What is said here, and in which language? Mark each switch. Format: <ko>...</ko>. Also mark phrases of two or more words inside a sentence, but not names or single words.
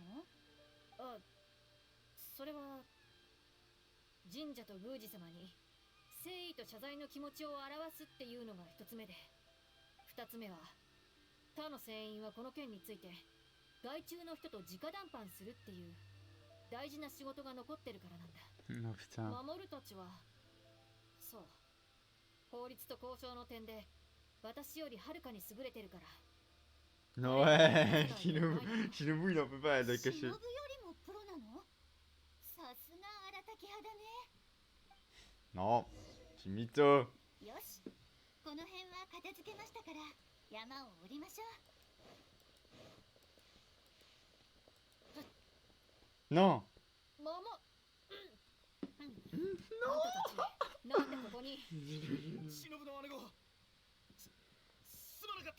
<ja>あ、それは神社と宮司様に誠意と謝罪の気持ちを表すっていうのが一つ目で、二つ目は他の船員はこの件について外注の人と直談判するっていう大事な仕事が残ってるからなんだ。</ja> <fr>Oh putain.</fr> <ja>守るたちはそう、法律と交渉の点で私よりはるかに優れてるから。</ja> <fr>Non, ouais. Shinobu, il en peut pas, elle a 忍 caché.</fr> <ja>よりもプロなの？さすが荒滝派だね。</ja> <fr>Non, c'est mytho.</fr> <ja>よし、この辺は片付けましたから山を降りましょう。</ja> <fr>Non.</fr> <ja>ママ、あんたたちなんでここに？忍の姉子、すまなかった。</ja>